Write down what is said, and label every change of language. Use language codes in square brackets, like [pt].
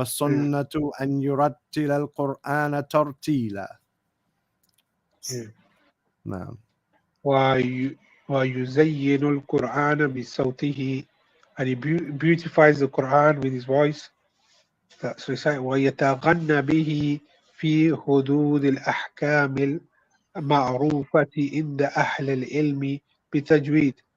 [ar] وَالسُنَّةُ أَنْ يُرَتِّلَ الْقُرْآنَ تَرْتِيلًا. [en] yeah. No. [ar] ويزين القرآن بصوته, [en] and he beautifies the Quran with his voice. That's recite. [ar] ويتغنى به في حدود الأحكام المعروفة عند أهل العلم بتجويد.